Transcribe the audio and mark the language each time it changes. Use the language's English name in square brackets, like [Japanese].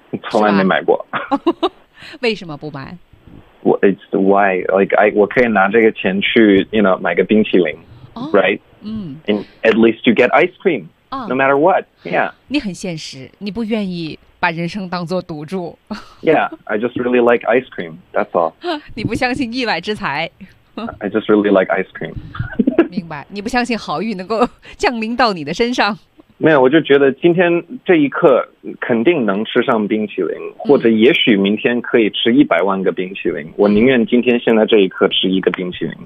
[Chinese] 从来没买过。为什么不买？我 [English] it's why like I [Chinese] 我可以拿这个钱去 [English] you know [Chinese] 买个冰淇淋、 [English] right？嗯，and at least you get ice cream、no matter what， yeah。 [Chinese] 你很现实，你不愿意把人生当做赌注。 [English] yeah， I just really like ice cream， that's all。 [Chinese] 你不相信意外之财。 [English] I just really like ice cream. [Chinese] 明白，你不相信好运能够降临到你的身上？没有，我就觉得今天这一刻肯定能吃上冰淇淋，或者也许明天可以吃100万个冰淇淋。我宁愿今天现在这一刻吃一个冰淇淋。